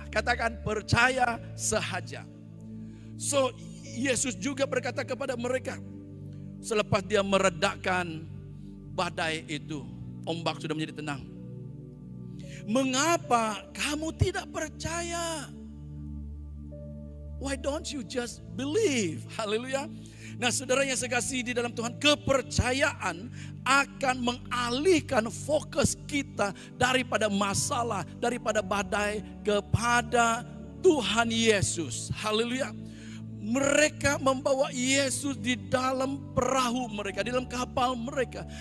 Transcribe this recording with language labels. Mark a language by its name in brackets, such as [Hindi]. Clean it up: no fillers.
[Malay] Katakan percaya sahaja. So Yesus juga berkata kepada mereka selepas dia meredakan badai itu, ombak sudah menjadi tenang. Mengapa kamu tidak percaya? [English] Why don't you just believe? [Malay] Haleluya. Nah saudara yang saya kasih di dalam Tuhan, kepercayaan akan mengalihkan fokus kita daripada masalah, daripada badai kepada Tuhan Yesus. Haleluya. Mereka membawa Yesus di dalam perahu mereka, di dalam kapal mereka.